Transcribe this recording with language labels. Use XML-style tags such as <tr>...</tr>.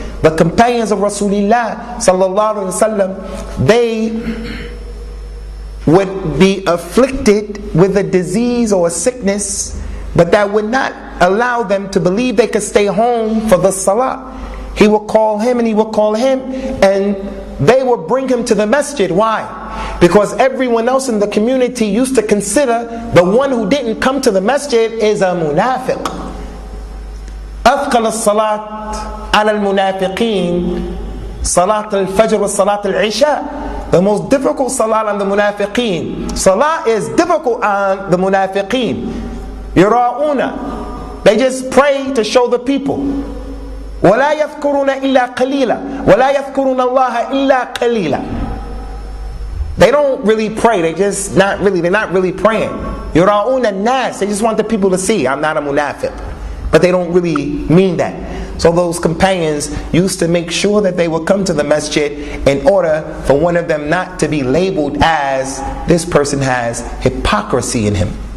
<en>The companions of Rasulullah sallallahu alaihi wasallam, they would be afflicted with a disease or a sickness, but that would not allow them to believe they could stay home for the Salah. He would call him and he would call him, and they would bring him to the masjid. Why? Because everyone else in the community used to consider the one who didn't come to the masjid is a munafiq.</en> <ar>أثقل الصلاة على المنافقين صلاة الفجر وصلاة العشاء.</ar> <en>The most difficult salah on the munafiqeen. Salah is difficult on the munafiqeen.</en> <ar>يراؤون,</ar> <en>they just pray to show the people.</en> <ar>ولا يذكرون إلا قليلا ولا يذكرون الله إلا قليلا.</ar> <en>They don't really pray. They're not really praying.</en> <ar>يراؤون الناس,</ar> <en>they just want the people to see I'm not a munafiq. But they don't really mean that. So those companions used to make sure that they would come to the masjid in order for one of them not to be labeled as this person has hypocrisy in him.</en>